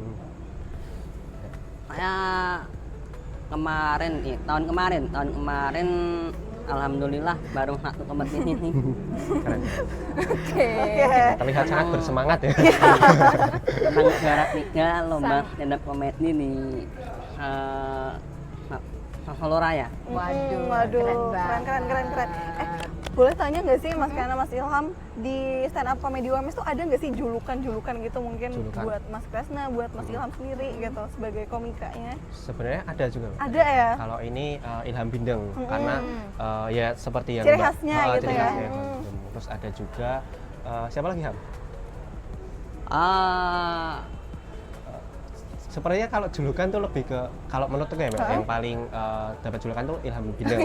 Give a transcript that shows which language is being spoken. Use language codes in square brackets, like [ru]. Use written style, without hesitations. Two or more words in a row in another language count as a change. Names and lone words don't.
[id] Saya tahun kemarin alhamdulillah baru satu kompetisi nih. Keren. Oke. Terlihat sangat bersemangat ya. Tentang juara 3 lomba [en] stand up comedy [id] di Solo Raya. Waduh, Waduh, keren keren. banget. Boleh tanya nggak sih Mas Kana, Mas Ilham, di stand up comedy UMS tuh ada nggak sih julukan gitu mungkin Julukan. buat Mas Kresna, buat Mas Ilham sendiri gitu sebagai komikanya? Sebenarnya ada juga. Ada ya? Kalau ini Ilham Bindeng karena ya seperti yang Ciri Mbak- khasnya gitu ciri ya. khasnya Ilham Bindeng. Terus ada juga siapa lagi Ham? Sepertinya kalau julukan tuh lebih ke, kalau menurutku ya Mbak, yang paling dapat julukan tuh Ilham Bindeng.